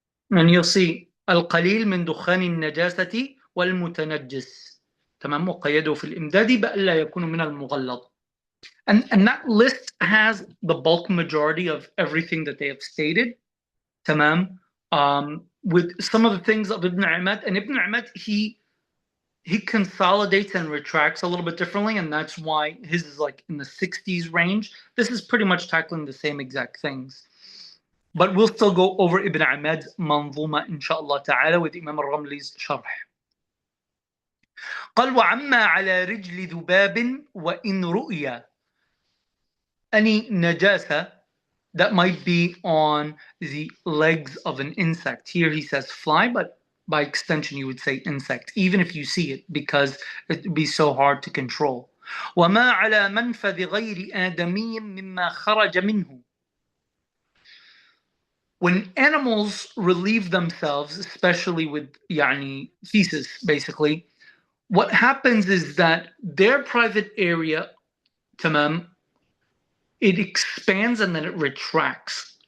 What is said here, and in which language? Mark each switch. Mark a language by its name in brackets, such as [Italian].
[English] And you'll see [Arabic] القليل من دخان النجاسة والمتنجس. تمام. وقيده في الإمداد بألا يكون من المغلظ. [English] And that list has the bulk majority of everything that they have stated. Tamam. With some of the things of Ibn Ahmad. And Ibn Ahmad, he consolidates and retracts a little bit differently, and that's why his is like in the 60s range. This is pretty much tackling the same exact things. But we'll still go over Ibn Ahmad's Manzuma, inshallah ta'ala, with Imam al-Ramli's Sharh. [Arabic] قال وعما على رجل ذباب وإن رؤيا. [English] Any najasa that might be on the legs of an insect. Here he says fly, but by extension you would say insect, even if you see it, because it would be so hard to control. [Arabic] وما على منفذ غير آدمي مما خرج منه. [English] When animals relieve themselves, especially with feces, basically, what happens is that their private area, tamam, it expands and then it retracts.